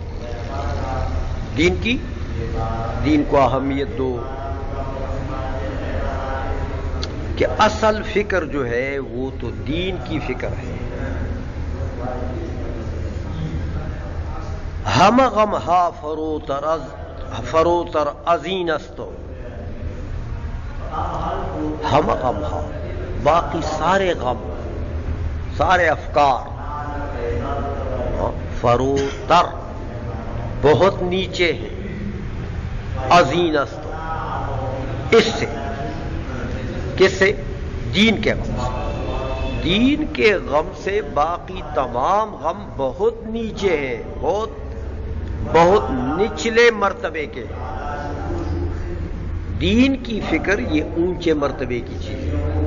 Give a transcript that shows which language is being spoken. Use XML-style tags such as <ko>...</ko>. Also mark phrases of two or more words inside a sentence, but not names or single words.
<ur>دین کو اہمیت دو کہ اصل فکر جو ہے وہ تو دین کی فکر ہے.</ur> <fa>ہم غم ہا فروتر ازین استو. ہم غم ہا،</fa> <ur>باقی سارے غم، سارے افکار فروتر بہت نیچے ہیں،</ur> <fa>ازین است</fa> <ur>اس سے کس سے؟ دین کے غم سے. دین کے غم سے باقی تمام غم بہت نیچے ہیں، بہت نچلے مرتبے کے. دین کی فکر یہ اونچے مرتبے کی چیز ہے.</ur>